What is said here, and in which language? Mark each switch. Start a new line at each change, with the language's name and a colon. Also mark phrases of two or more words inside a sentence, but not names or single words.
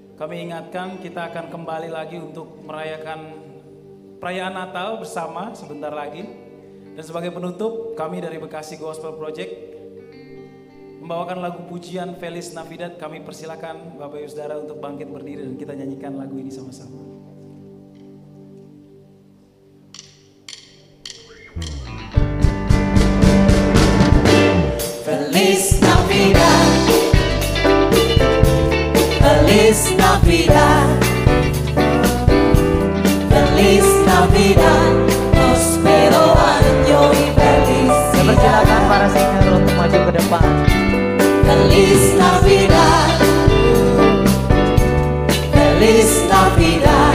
Indonesian: Kami ingatkan kita akan kembali lagi untuk merayakan perayaan Natal bersama sebentar lagi. Dan sebagai penutup, kami dari Bekasi Gospel Project membawakan lagu pujian Feliz Navidad. Kami persilakan Bapak Ibu Saudara untuk bangkit berdiri dan kita nyanyikan lagu ini sama-sama.
Spanish: Feliz Navidad, Feliz Navidad, Feliz Navidad, prospero año y felicidad.
Indonesian: Persilakan para singer untuk maju ke depan.
Spanish: Feliz Navidad, Feliz Navidad.